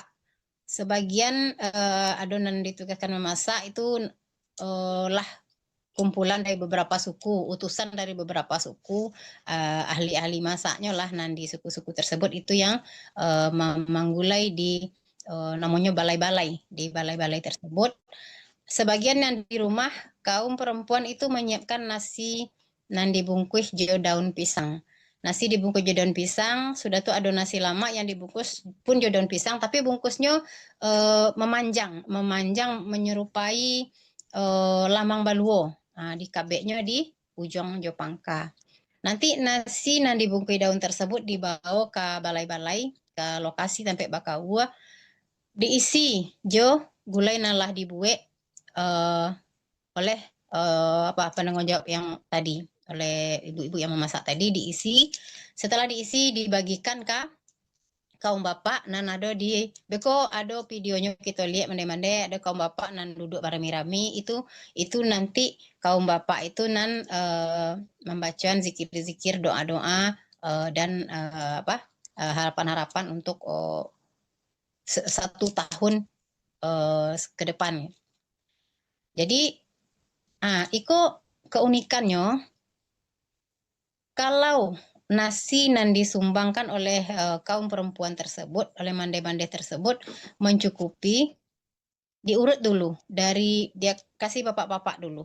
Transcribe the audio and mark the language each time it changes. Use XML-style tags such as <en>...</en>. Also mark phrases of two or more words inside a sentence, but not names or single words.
<id>Sebagian adonan ditugaskan memasak itu lah kumpulan dari beberapa suku, utusan dari beberapa suku, ahli-ahli masaknya lah nanti suku-suku tersebut itu yang menggulai di namanya balai-balai, di balai-balai tersebut. Sebagian yang di rumah kaum perempuan itu menyiapkan nasi nan dibungkus</id> <min>jo daun pisang.</min> <id>Nasi dibungkus</id> <min>jo daun pisang,</min> <id>sudah tuh ada nasi lama yang dibungkus pun jo daun pisang, tapi bungkusnya memanjang menyerupai lamang baluo.</id> <min>Di kabeknya di ujung jo pangka.</min> <id>Nanti nasi nan dibungkus daun tersebut dibawa ke balai-balai, ke lokasi tempat Bakaua, diisi</id> <min>jo gulai nalah</min> <id>dibuat oleh penanggung jawab yang tadi, oleh ibu-ibu yang memasak tadi diisi. Setelah diisi dibagikan ke kaum bapak nan ada di beko ada videonya kita lihat mande-mande ada kaum bapak nan duduk barami-rami itu nanti kaum bapak itu nan membacaan zikir-zikir doa-doa dan harapan-harapan untuk 1 tahun ke depan. Jadi iko keunikannya kalau nasi nan disumbangkan oleh kaum perempuan tersebut, oleh mande-mande tersebut mencukupi, diurut dulu dari dia kasih bapak-bapak dulu.</id>